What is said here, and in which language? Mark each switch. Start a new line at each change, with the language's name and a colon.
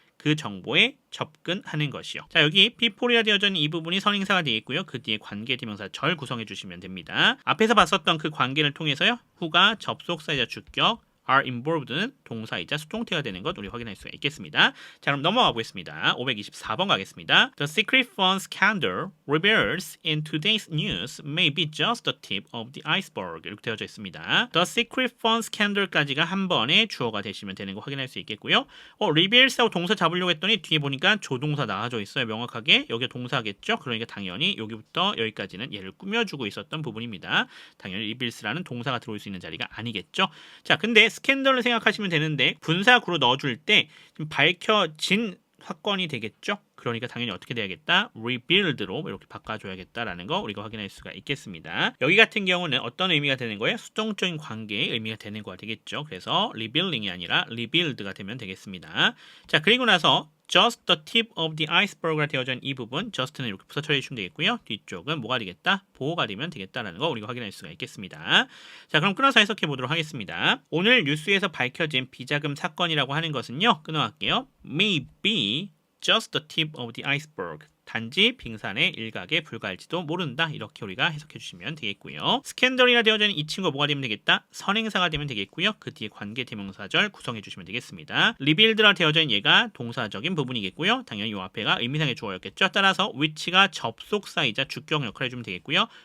Korean: 그 정보에 접근하는 것이요. 자, 여기 people이라 되어져 있는 이 부분이 선행사가 되어 있고요. 그 뒤에 관계대명사 절 구성해 주시면 됩니다. 앞에서 봤었던 그 관계를 통해서요. who가 접속사이자 주격,
English: are involved
Korean: 는 동사이자 수동태가 되는 것 우리 확인할 수가 있겠습니다. 자, 그럼 넘어가 보겠습니다. 524번 가겠습니다.
English: The secret fund scandal reveals in today's news may be just the tip of the iceberg
Korean: 이렇게 되어져 있습니다.
English: The secret fund scandal
Korean: 까지가 한 번에 주어가 되시면 되는 거 확인할 수 있겠고요. reveals하고 동사 잡으려고 했더니 뒤에 보니까 조동사 나와져 있어요. 명확하게 여기가 동사겠죠. 그러니까 당연히 여기부터 여기까지는 얘를 꾸며주고 있었던 부분입니다. 당연히 reveals라는 동사가 들어올 수 있는 자리가 아니겠죠. 자, 근데 스캔들을 생각하시면 되는데 분사구로 넣어줄 때 지금 밝혀진 사건이 되겠죠. 그러니까 당연히 어떻게 돼야겠다? revealed로 이렇게 바꿔줘야겠다라는 거 우리가 확인할 수가 있겠습니다. 여기 같은 경우는 어떤 의미가 되는 거예요? 수동적인 관계의 의미가 되는 거가 되겠죠. 그래서 revealing이 아니라 revealed가 되면 되겠습니다. 자, 그리고 나서
English: just the tip of the iceberg
Korean: 가 되어져 있는 이 부분 just는 이렇게 부사 처리해 주시면 되겠고요. 뒤쪽은 뭐가 되겠다? 보호가 되면 되겠다라는 거 우리가 확인할 수가 있겠습니다. 자, 그럼 끊어서 해석해 보도록 하겠습니다. 오늘 뉴스에서 밝혀진 비자금 사건이라고 하는 것은요. 끊어갈게요.
English: may be just the tip of the iceberg.
Korean: 단지 빙산의 일각에 불과할지도 모른다. 이렇게 우리가 해석해 주시면 되겠고요. 스캔들이라 되어져 있는 이 친구가 뭐가 되면 되겠다? 선행사가 되면 되겠고요. 그 뒤에 관계 대명사절 구성해 주시면 되겠습니다. revealed라 되어져 있는 얘가 동사적인 부분이겠고요. 당연히 이 앞에가 의미상의 주어였겠죠. 따라서 which가 접속사이자 주격 역할을 해주면 되겠고요.